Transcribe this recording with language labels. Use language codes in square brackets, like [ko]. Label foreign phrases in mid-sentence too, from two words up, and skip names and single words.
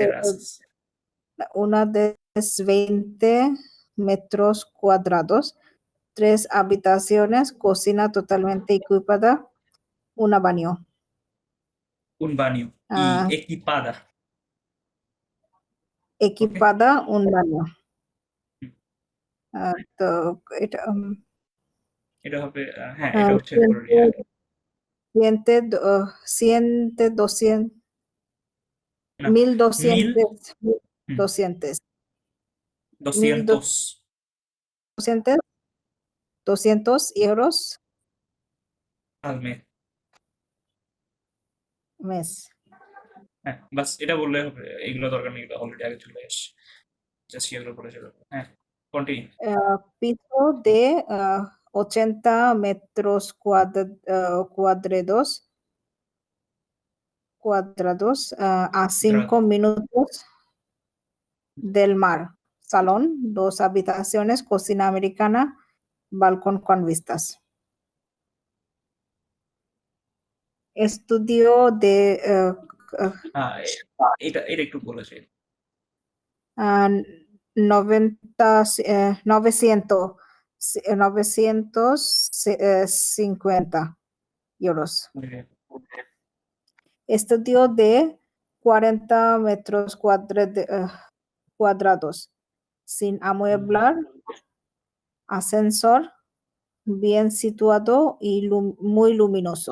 [bn] টেরাসেস। [es] una de 20 metros cuadrados, tres habitaciones, cocina totalmente equipada, una baño. Un baño y Ah, equipada. ওকে। equipada, un baño. [bn] তো এটা এটা হবে হ্যাঁ এটা হচ্ছে পুরো [es] siente, siente 200, [bn] না, মিল [es] 1200, [bn] হুম, [es] 200, 200 1200, 200 euros al mes। mes. [bn] হ্যাঁ বাস এটা বললে হবে, এগুলো দরকার নেই, এগুলো অলরেডি আগে চলে এসছে, জাস্ট এগুলো পড়ে চলে যাবে। হ্যাঁ কন্টিনিউ। [es] Piso de 80 metros cuadrados a 5 minutos del mar. Salón, dos habitaciones, cocina americana, balcón con vistas. Estudio de [bn] হ্যাঁ এটা এটা একটু বলেছে। [es] ah, 90, 950 euros. Estudio de 40 metros cuadrados, sin amueblar, ascensor, bien situado y muy luminoso.